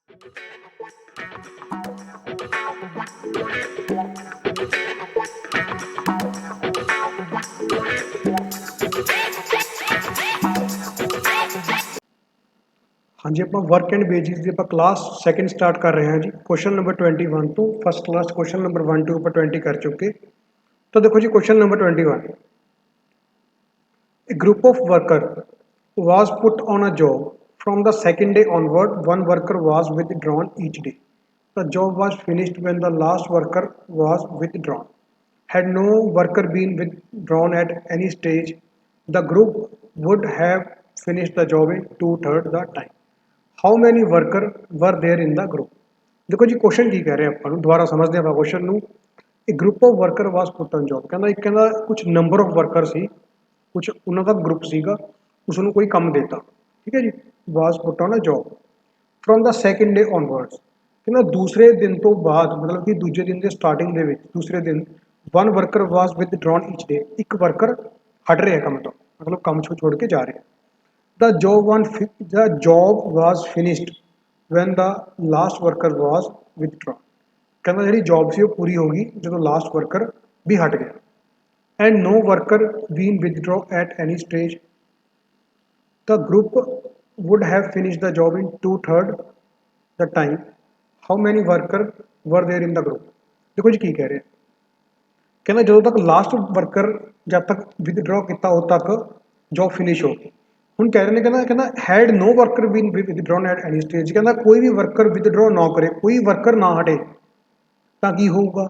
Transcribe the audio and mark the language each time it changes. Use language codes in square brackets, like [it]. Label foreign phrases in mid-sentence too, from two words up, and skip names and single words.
[pa] ਹਾਂ ਜੀ, ਆਪਾਂ [en] work and wages [pa] ਦੀ ਆਪਾਂ [en] class second start [pa] ਕਰ ਰਹੇ ਹਾਂ ਜੀ। [en] question number [pa] 21 ਤੋਂ [en] first class question number [pa] 1 2 ਆਪਾਂ 20 ਕਰ ਚੁੱਕੇ। ਤਾਂ ਦੇਖੋ ਜੀ [en] question number [pa] 21, [en] a group of worker was put on a job. From the second day onward, one worker was withdrawn each day. The job was finished when the last worker was withdrawn. Had no worker been withdrawn at any stage, the group would have finished the job in two-thirds the time. How many worker were there in the group. [pa] ਦੇਖੋ ਜੀ ਕੁਐਸਚਨ ਕੀ ਕਹਿ ਰਿਹਾ ਆਪਾਂ ਨੂੰ, ਦੁਬਾਰਾ ਸਮਝਦੇ ਆਪਾਂ ਕੁਐਸਚਨ ਨੂੰ। ਇੱਕ [en] group of worker was put on job, [pa] ਕਹਿੰਦਾ ਕੁਝ [en] number of worker [pa] ਸੀ, ਕੁਝ ਉਹਨਾਂ ਦਾ ਗਰੁੱਪ ਸੀਗਾ, ਉਸ ਨੂੰ ਕੋਈ ਕੰਮ ਦੇਤਾ, ਠੀਕ ਹੈ ਜੀ। [en] was put on a job from the second day onwards, [pa] ਕਹਿੰਦਾ ਦੂਸਰੇ ਦਿਨ ਤੋਂ ਬਾਅਦ, ਮਤਲਬ ਕਿ ਦੂਜੇ ਦਿਨ ਦੇ ਸਟਾਰਟਿੰਗ ਦੇ ਵਿੱਚ ਦੂਸਰੇ ਦਿਨ [en] one worker was withdrawn each day, [pa] ਇੱਕ ਵਰਕਰ ਹਟ ਰਿਹਾ ਕੰਮ ਤੋਂ, ਮਤਲਬ ਕੰਮ ਛੋੜ ਕੇ ਜਾ ਰਿਹਾ। [en] The job was finished when the last worker was withdrawn. [pa] ਕਹਿੰਦਾ ਜਿਹੜੀ ਜੌਬ ਸੀ ਉਹ ਪੂਰੀ ਹੋ ਗਈ ਜਦੋਂ [en] last worker [pa] ਵੀ ਹਟ ਗਿਆ। [en] ਐਂਡ no worker been withdraw at any stage, the group would have finished the job in two-thirds the time. How many worker were there in the group? [pa] ਦੇਖੋ ਜੀ ਕੀ ਕਹਿ ਰਹੇ, ਕਹਿੰਦਾ ਜਦੋਂ ਤੱਕ [en] last worker [pa] ਜਦ ਤੱਕ ਵਿਦਡਰਾਅ ਕੀਤਾ ਉਦੋਂ ਤੱਕ [en] job finish [pa] ਹੋ ਗਈ। ਹੁਣ ਕਹਿ ਰਹੇ ਨੇ, ਕਹਿੰਦਾ [en] had no worker been withdrawn at any stage, [pa] ਕਹਿੰਦਾ ਕੋਈ ਵੀ [en] worker withdraw [pa] ਨਾ ਕਰੇ, ਕੋਈ ਵਰਕਰ ਨਾ ਹਟੇ, ਤਾਂ ਕੀ ਹੋਊਗਾ?